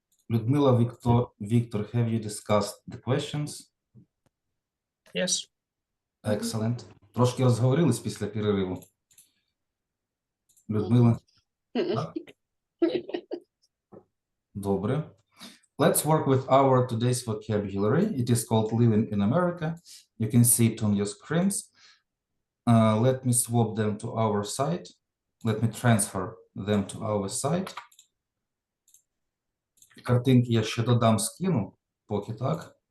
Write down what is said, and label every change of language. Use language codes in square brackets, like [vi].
[en] Людмила, Victor, have you discussed the questions? Yes. Excellent. [uk] Трошки розговорились після перериву. Людмила, так? Добре. [en] Let's work with our today's vocabulary. It is called Living in America. You can see it on your screens. Let me swap them to our site. Let me transfer them to our site. [uk] Картинки я ще додам, скину, поки так.